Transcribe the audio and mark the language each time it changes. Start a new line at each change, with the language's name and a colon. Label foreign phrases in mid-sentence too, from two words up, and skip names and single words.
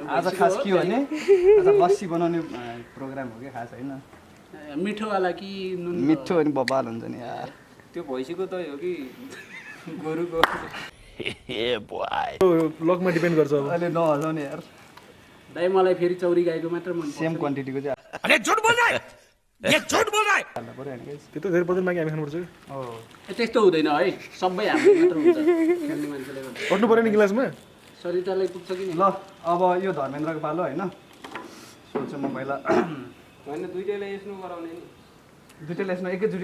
Nepali: आज खास के हो भने आज लस्सी बनाउने प्रोग्राम हो कि खास होइन। मिठोवाला कि नुन? मिठो अनि बबाल हुन्छ नि यार। त्यो भैँसीको दही हो कि गोरुको? लकमा डिपेन्ड गर्छ अब। अहिले नहजाउने यार। दाइ मलाई फेरि चौरी गाईको मात्र मन पर्छ। सेम क्वान्टिटीको चाहिँ
Hindi: अरे झुट बोल रहा है, ये झुट बोल रहा है।
Nepali: हाल्नु पऱ्यो होइन गाइस। त्यो त धेरै पर्दैन मागी हामी खानुपर्छ कि। त्यस्तो हुँदैन है। सबै हाम्रो मात्र हुन्छ खेल्ने मान्छेले गर्दा। पट्नु पऱ्यो नि गिलासमा। शरीरलाई पुग्छ कि नि? ल अब यो धर्मेन्द्रको पालो होइन। सोच्छु म पहिला होइन दुईटैलाई यसो गराउने नि। दुईटैले यसमा एकैचोटि।